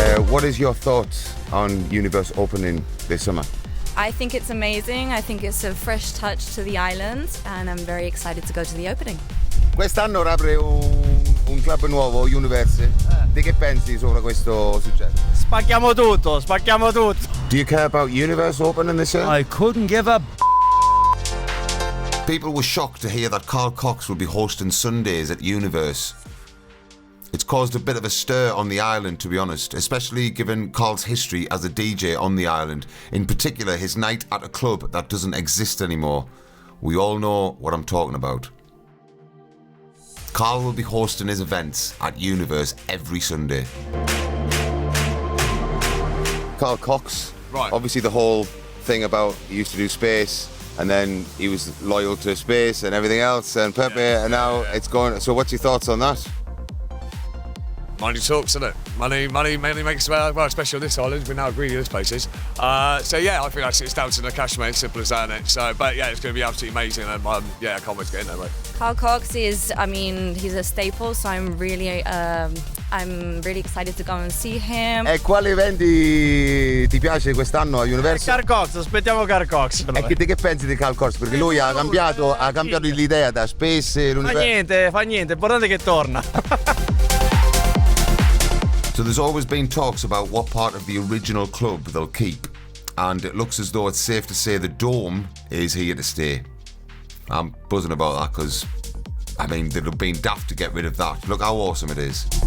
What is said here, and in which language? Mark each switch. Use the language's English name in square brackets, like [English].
[English] What is your thoughts on UNVRS opening this summer? I think it's amazing. I think it's a fresh touch to the island and I'm very excited to go to the opening. [Italian] Quest'anno apre un club nuovo, UNVRS. Di che pensi sopra questo successo? Spacchiamo tutto, spacchiamo tutto. [English] Do you care about UNVRS opening this year? I couldn't give a People were shocked to hear that Carl Cox will be hosting Sundays at UNVRS. It's caused a bit of a stir on the island, to be honest, especially given Carl's history as a DJ on the island, in particular his night at a club that doesn't exist anymore. We all know what I'm talking about. Carl will be hosting his events at UNVRS every Sunday. Carl Cox, right. Obviously the whole thing about he used to do space and then he was loyal to space and everything else and Pepe and now it's going, so what's your thoughts on that? Money talks, doesn't it? Money mainly makes, well, especially on this island, we know how greedy this place is. So yeah, I think it's down to the cash, mate, simple as that, isn't it? So, but yeah, it's going to be absolutely amazing and yeah, I can't wait to get in there, mate. Carl Cox is, I mean, he's a staple, so I'm really excited to go and see him. [Italian] E quali eventi ti piace quest'anno a UNVRS? Carl Cox, aspettiamo Carl Cox. E di che pensi di Carl Cox? Perché lui ha cambiato l'idea da Space e l'universo. Fa niente, l'importante è che torna. [English] So there's always been talks about what part of the original club they'll keep, and it looks as though it's safe to say the Dome is here to stay. I'm buzzing about that because, I mean, they'd have been daft to get rid of that. Look how awesome it is.